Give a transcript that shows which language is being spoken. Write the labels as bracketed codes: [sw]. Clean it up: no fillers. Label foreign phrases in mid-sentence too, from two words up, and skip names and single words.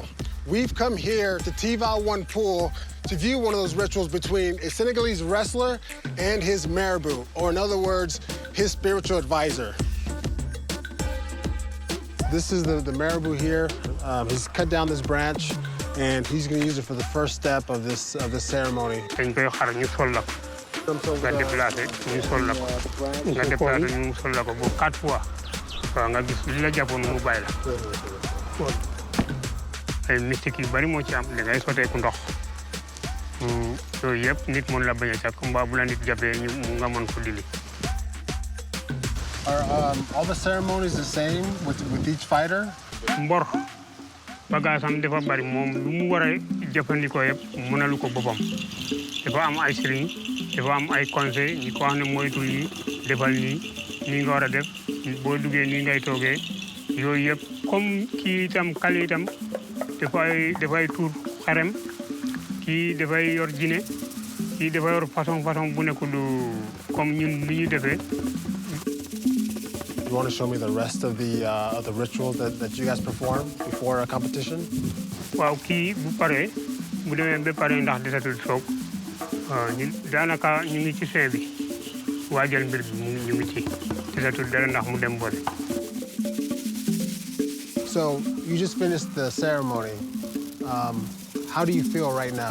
[en] We've come here to Tival One Pool to view one of those rituals between a Senegalese wrestler and his marabout, or in other words, his spiritual advisor. This is the marabout here. He's cut down this branch, and he's going to use it for the first step of this ceremony. [wo] waaw nga gis li la jàppoon mu bàyyi la ay mystique yu bari moo ci am da ngay soteeku ndox yooyu yëpp nit mën la bañ a ca combat bu la nit jàppee mu nga mën ko dili. [en] Are all the ceremonies the same with each fighter? [wo] mbor bagage am dafa bari moom lu mu war a jëfandikoo yëpp mënalu ko boppam dafa am ay sëriñ dafa am ay conseil ñi ko wax ne moytu yi defal nii nga war a def boo duggee nii ngay toogee yooyu yëpp comme kii itam kali itam dafay tuur xarem kii dafay yor jine kii dafay yor façon bu nekkul comme ñun li ñu defee. [en] You want to show me the rest of the ritual that you guys perform before a competition? [wo] waaw kii bu paree bu demee ba pare ndax desatul soog daanaka ñu ngi ci fin bi waajal mbir bi ñu ngi ci desatul dara ndax mu dem boole. [en] So you just finished the ceremony. How do you feel right now?